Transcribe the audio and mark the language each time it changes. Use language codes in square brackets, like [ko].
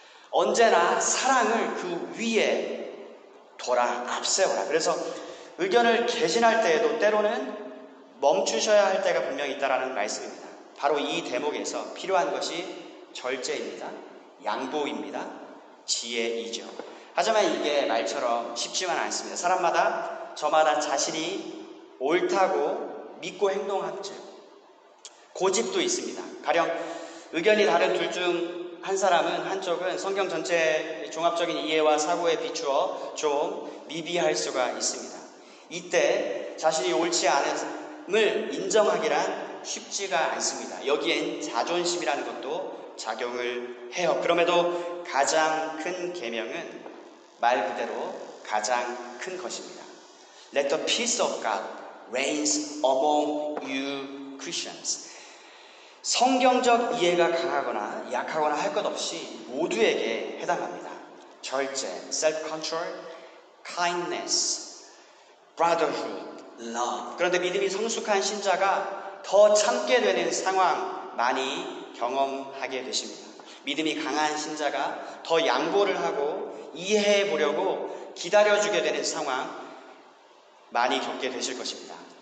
[ko] 언제나 사랑을 그 위에 둬라, 앞세워라. 그래서 의견을 개진할 때에도 때로는 멈추셔야 할 때가 분명히 있다는 말씀입니다. 바로 이 대목에서 필요한 것이 절제입니다. 양보입니다. 지혜이죠. 하지만 이게 말처럼 쉽지만 않습니다. 사람마다 저마다 자신이 옳다고 믿고 행동하죠. 고집도 있습니다. 가령 의견이 다른 둘 중 한 사람은, 한쪽은 성경 전체의 종합적인 이해와 사고에 비추어 좀 미비할 수가 있습니다. 이때 자신이 옳지 않음을 인정하기란 쉽지가 않습니다. 여기엔 자존심이라는 것도 작용을 해요. 그럼에도 가장 큰 계명은 말 그대로 가장 큰 것입니다. [en] Let the peace of God reigns among you Christians. [ko] 성경적 이해가 강하거나 약하거나 할 것 없이 모두에게 해당합니다. [en] 절제, self-control, kindness, brotherhood, love. [ko] 그런데 믿음이 성숙한 신자가 더 참게 되는 상황 많이 경험하게 되십니다. 믿음이 강한 신자가 더 양보를 하고 이해해 보려고 기다려주게 되는 상황 많이 겪게 되실 것입니다.